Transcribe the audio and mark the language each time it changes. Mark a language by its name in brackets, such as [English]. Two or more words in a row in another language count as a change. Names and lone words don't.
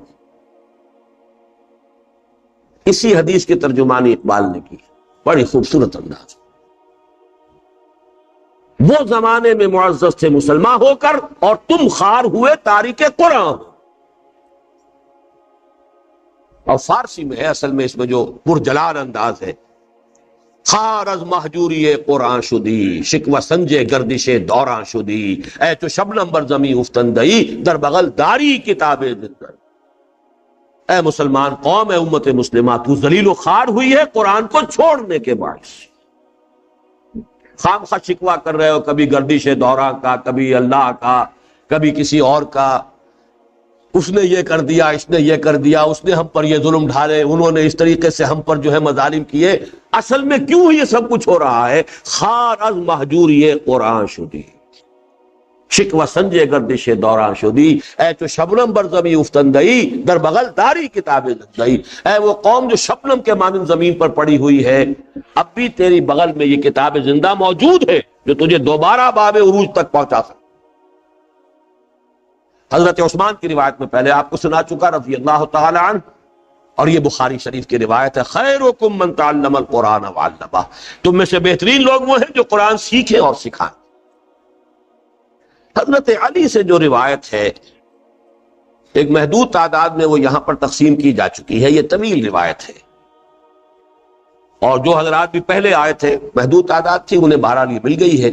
[Urdu] اسی حدیث کی ترجمانی اقبال نے کی. بڑی خوبصورت انداز. وہ زمانے میں معزز تھے مسلمان ہو کر اور تم خار ہوئے تارک قرآن. اور فارسی میں ہے اصل میں اس میں جو پرجلال انداز ہے، [Persian] خار از محجوری قرآن شدی، شکوہ سنجے گردش دوران شدی، اے تو شبنم بر زمین افتندئی در بغل داری کتاب زندہ. [Urdu] اے مسلمان قوم، اے امت مسلمہ، تو ذلیل و خوار ہوئی ہے قرآن کو چھوڑنے کے باعث. خام خواہ شکوہ کر رہے ہو، کبھی گردش دورہ کا، کبھی اللہ کا، کبھی کسی اور کا. اس نے یہ کر دیا، اس نے یہ کر دیا، اس نے ہم پر یہ ظلم ڈھالے، انہوں نے اس طریقے سے ہم پر جو ہے مظالم کیے. اصل میں کیوں یہ سب کچھ ہو رہا ہے؟ [Persian] خار از محجوری قرآن شدی، شکوہ سنجے گردش دوران شدی، اے تو شبنم بر زمین افتندئی در بغل داری کتاب زندئی. [Urdu] اے وہ قوم جو شبنم کے مانند زمین پر پڑی ہوئی ہے، اب بھی تیری بغل میں یہ کتاب زندہ موجود ہے جو تجھے دوبارہ باب عروج تک پہنچا سکے. حضرت عثمان کی روایت میں پہلے آپ کو سنا چکا [Arabic] رضی اللہ تعالی عنہ، [Urdu] اور یہ بخاری شریف کی روایت ہے، [Arabic] خیرکم من تعلم القرآن وعلمہ. [Urdu] تم میں سے بہترین لوگ وہ ہیں جو قرآن سیکھیں اور سکھائیں. حضرت علی سے جو روایت ہے ایک محدود تعداد میں وہ یہاں پر تقسیم کی جا چکی ہے، یہ طویل روایت ہے، اور جو حضرات بھی پہلے آئے تھے محدود تعداد تھی انہیں بہرحال یہ مل گئی ہے.